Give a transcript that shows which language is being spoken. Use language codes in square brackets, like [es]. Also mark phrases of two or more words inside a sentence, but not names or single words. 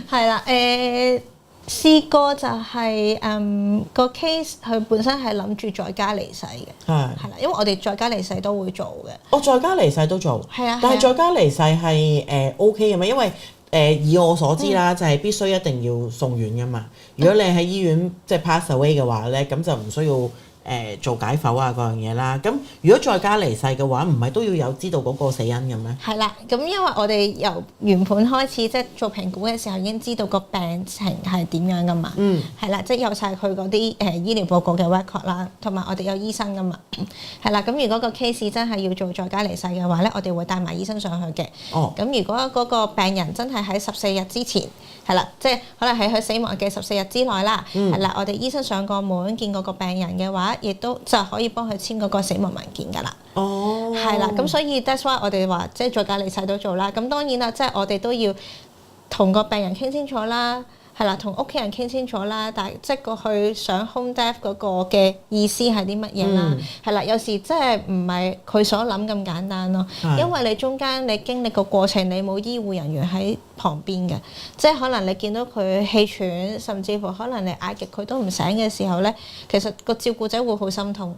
[yue] 係啦試過就係個 case 佢本身係諗住在家離世嘅，係啦，因為我哋在家離世都會做嘅。我在家離世都做，係啊，但係在家離世係OK 嘅嘛？因為以我所知啦，就係必須一定要送院㗎嘛。如果你喺醫院即係 [en] pass away [yue] 嘅話咧，咁就唔需要做解剖啊嗰樣嘢啦。咁如果在家離世嘅話，唔係都要有知道嗰個死因嘅咩？係啦，咁因為我哋由原本開始即係做評估嘅時候已經知道個病情係點樣噶嘛。係啦，即係有晒佢嗰啲醫療報告嘅 record 啦，同埋我哋有醫生噶嘛。係啦，咁如果個 case 真係要做在家離世嘅話咧，我哋會帶埋醫生上去嘅。咁如果嗰個病人真係喺14日之前，係啦，即係可能喺佢死亡嘅14日之內啦，係啦，我哋醫生上過門見過個病人嘅話，亦都就可以幫佢簽嗰個死亡文件㗎啦。係啦，咁所以 [en] that's why [yue] 我哋話即係在家離世都做啦。咁當然啦，即係我哋都要同個病人傾清楚啦。係啦，同屋企人傾清楚啦，但係即係過去想 [en] home death [yue] 嗰個嘅意思係啲乜嘢啦？係啦，有時即係唔係佢所諗咁簡單咯，因為你中間你經歷個過程，你冇醫護人員喺旁邊嘅，即係可能你見到佢氣喘，甚至乎可能你嗌極佢都唔醒嘅時候咧，其實個照顧者會好心痛。